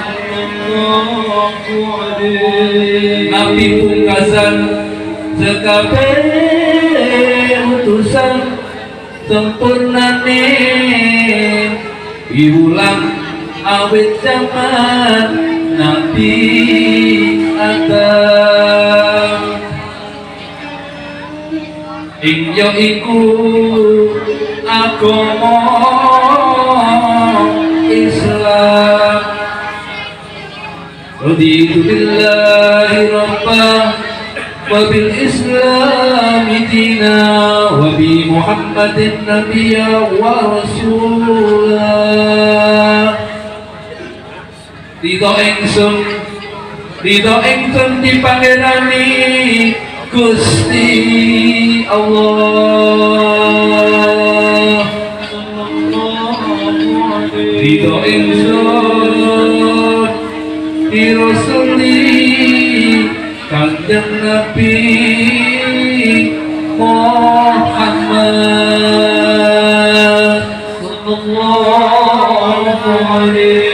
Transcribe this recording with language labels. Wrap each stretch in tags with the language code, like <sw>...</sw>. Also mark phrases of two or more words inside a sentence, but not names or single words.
<jv>Nabi pungkasan sekabeh utusan sempurnane diulang awit zaman Nabi Adam. Ing ya iku agama Islam.</jv> <ar>رضيت بالله ربا وبالإسلام دينا وبمحمد نبيا ورسولا.</ar> <jv>Ridho ingsun dipangerani Gusti Allah. Ridho ingsun dirasuli Kanjeng Nabi Muhammad</jv> <ar>صلى الله عليه.</ar>